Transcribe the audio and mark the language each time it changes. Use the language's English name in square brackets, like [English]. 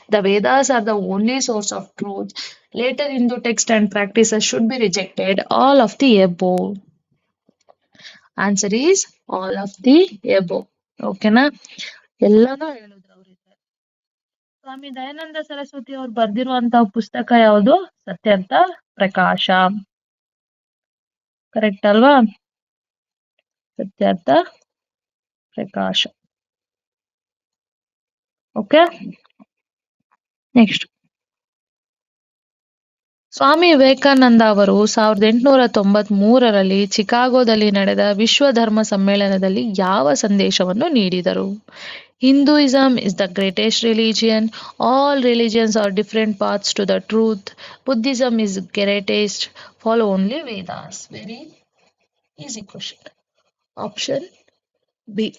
[English] The Vedas are the only source of truth. Later Hindu text and practices should be rejected. All of the above. Answer is all of the above. [Kannada] ಓಕೆನಾ? ಎಲ್ಲಾನು ಹೇಳಿದ್ರು ಅವ್ರಿಗೆ. ಸ್ವಾಮಿ ದಯಾನಂದ ಸರಸ್ವತಿ ಅವ್ರು ಬರ್ದಿರುವಂತಹ ಪುಸ್ತಕ ಯಾವುದು? ಸತ್ಯಂತ ಪ್ರಕಾಶ. Correct ಅಲ್ವಾ? ಸತ್ಯರ್ಥ ಪ್ರಕಾಶ. Okay, next. Swami Vivekananda ಅವರು 1893ರಲ್ಲಿ ಚಿಕಾಗೋದಲ್ಲಿ ನಡೆದ ವಿಶ್ವ ಧರ್ಮ ಸಮ್ಮೇಳನದಲ್ಲಿ ಯಾವ ಸಂದೇಶವನ್ನು ನೀಡಿದರು? [English] Hinduism is the greatest religion. All religions are different paths to the truth. Buddhism is greatest. Follow only Vedas. Very easy question. Option B.